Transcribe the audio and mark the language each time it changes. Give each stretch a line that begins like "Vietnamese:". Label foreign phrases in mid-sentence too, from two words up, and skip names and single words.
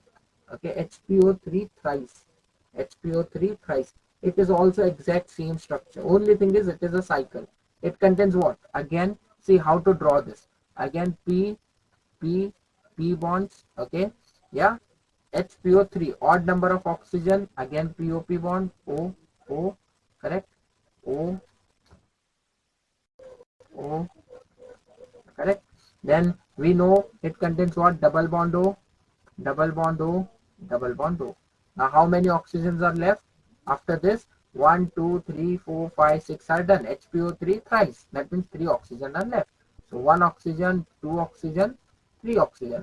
English: Okay, HPO3 thrice. HPO3 thrice. It is also exact same structure. Only thing is it is a cycle. It contains what? Again, see how to draw this. Again, P, P, P bonds. Okay, yeah. HPO3, odd number of oxygen. Again, POP bond. O, O, correct. O, O, correct. Then we know it contains what? Double bond O, double bond O, double bond O. Now how many oxygens are left after this? 1, 2, 3, 4, 5, 6 are done. HPO3 thrice. That means 3 oxygen are left. So 1 oxygen, 2 oxygen, 3 oxygen.